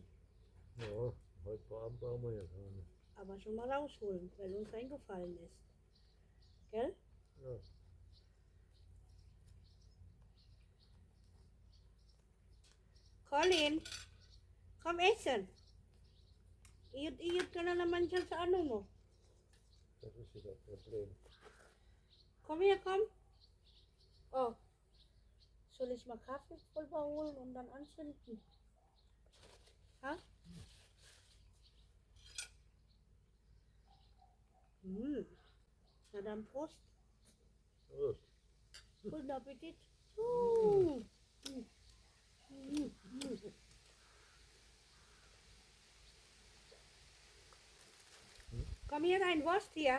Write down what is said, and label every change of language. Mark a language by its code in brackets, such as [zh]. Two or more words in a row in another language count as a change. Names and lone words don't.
[de] Ja, heute Abend brauchen wir ja keine. Aber schon mal rausholen, weil uns eingefallen ist. Gell? Ja. Colin, komm essen. [tl] Iyot ka na naman dyan sa ano mo. [de] Das ist ja das Problem. Komm her, komm. Oh. Soll ich mal Kaffeepulver holen und dann anzünden? Ha? Na dann Prost. Prost. Guten Appetit. Kami rein, Wurst hier.